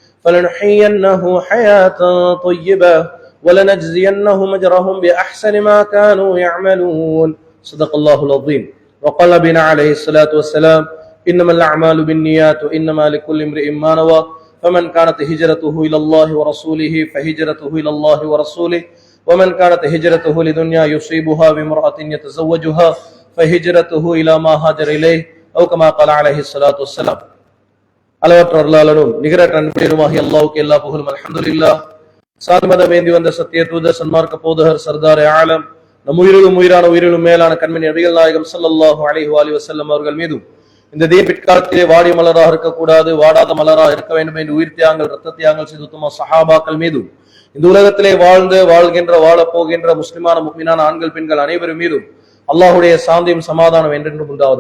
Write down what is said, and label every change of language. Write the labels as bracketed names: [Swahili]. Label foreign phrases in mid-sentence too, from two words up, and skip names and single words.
[Arabic] فلنحيينه حياة طيبة ولنجزينهم أجرهم بأحسن ما كانوا يعملون صدق الله العظيم وقال نبينا عليه الصلاة والسلام إنما الأعمال بالنيات وإنما لكل امرئ ما نوى فمن كانت هجرته إلى الله ورسوله فهجرته إلى الله ورسوله ومن كانت هجرته لدنيا يصيبها بامرأة يتزوجها فهجرته إلى ما هاجر إليه أو كما قال عليه الصلاة والسلام. [Tamil] அளவற்ற அருளாளனும் நிகரற்ற அன்புடையனுமாகிய அல்லாஹ்வுக்கு எல்லா புகழும் அல்ஹம்துலில்லாஹ். சாந்தமதம் ஏந்தி வந்த சத்திய தூதர் சன்மார்க்க போதகர் சர்தார் ஆலம் நம் உயிரிலும் உயிரான உயிரிலும் மேலான கண்மணி நபிகள் நாயகம் [Arabic] صلى الله عليه وسلم [Tamil] அவர்கள் மீதும் இந்த தீன் பிற்காலத்திலே வாடிய மலராக இருக்கக்கூடாது, வாடாத மலராக இருக்க வேண்டும் என்று உயிர் தியாகங்கள் ரத்த தியாகங்கள் செய்து உத்தம சஹாபாக்கள் மீதும் இந்த உலகத்திலே வாழ்கின்ற வாழப் போகின்ற முஸ்லிமான முஃமினான ஆண்கள் பெண்கள் அனைவரும் மீதும் அல்லாஹ்வுடைய சாந்தியும் சமாதானம் என்றென்றும் உண்டாவதா.